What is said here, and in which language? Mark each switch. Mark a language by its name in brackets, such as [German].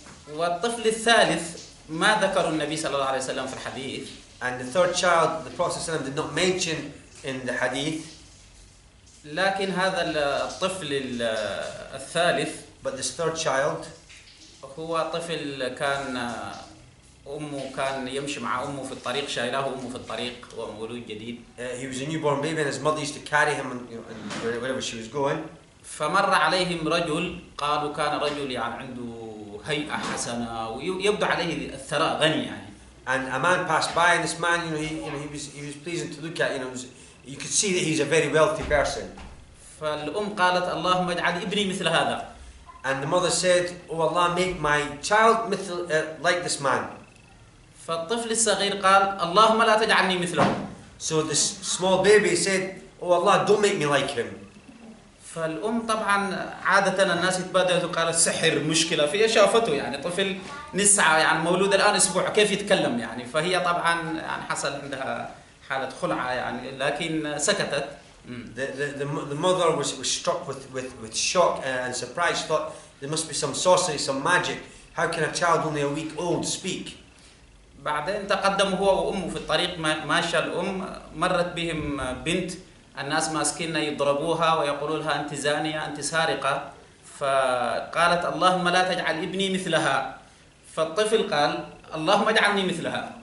[Arabic] والطفل الثالث ما ذكر النبي صلى الله عليه وسلم في الحديث. [English] And the third child, the Prophet ﷺ did not mention in the hadith. [Arabic] لكن هذا الطفل الثالث, [English] but this third child, [Arabic] هو طفل كان أمه كان يمشي مع أمه في الطريق، شايلاه أمه في الطريق ومولود جديد. [English] He was a newborn baby and his mother used to carry him and wherever she was going. [Arabic] فمر عليهم رجل، قالوا كان رجل يعني عنده هيئة حسنة ويبدو عليه الثراء غني يعني. [English] And a man passed by, and this man, he was pleasing to look at. You could see that he's a very wealthy person. [Arabic] فالأم قالت اللهم اجعل ابني مثل هذا. [English] And the mother said, "Oh Allah, make my child like this man." [Arabic] فالطفل الصغير قال اللهم لا تجعلني مثله. [English] So this small baby said, "Oh Allah, don't make me like him." [Arabic] فالأم طبعا عادة الناس يتبادلوا وقالت سحر مشكلة، فهي شافته يعني طفل نسعى يعني مولود الآن أسبوع كيف يتكلم يعني، فهي طبعا يعني حصل عندها حالة خلعة يعني، لكن سكتت. [English] The mother was struck with shock and surprise. Thought there must be some sorcery, some magic. How can a child only a week old speak? [Arabic] بعدين تقدموا هو وأمه في الطريق، ماشى الأم، مرت بهم بنت، الناس ماسكين يضربوها ويقولوا لها أنت زانية أنت سارقة، فقالت اللهم لا تجعل ابني مثلها، فالطفل قال اللهم اجعلني مثلها.